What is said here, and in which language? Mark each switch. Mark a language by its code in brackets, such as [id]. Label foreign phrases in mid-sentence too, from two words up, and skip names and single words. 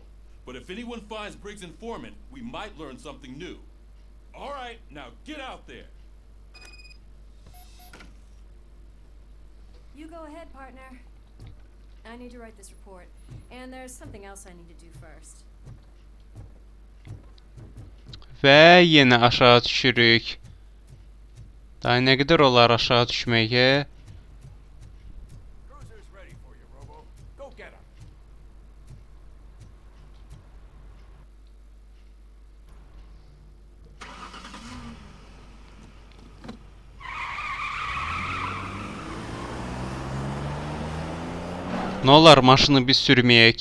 [en] But if anyone finds Briggs' informant, we might learn something new. All right, now get out there. You go ahead, partner. I need to write this report. And there's something else I need to do first. [az] Və yenə aşağı düşürük. Daha nə qədər olar aşağı düşməyə? [en] Cruiser's ready for you, Robo. Go get him. [az] Nə olar maşını biz sürməyək?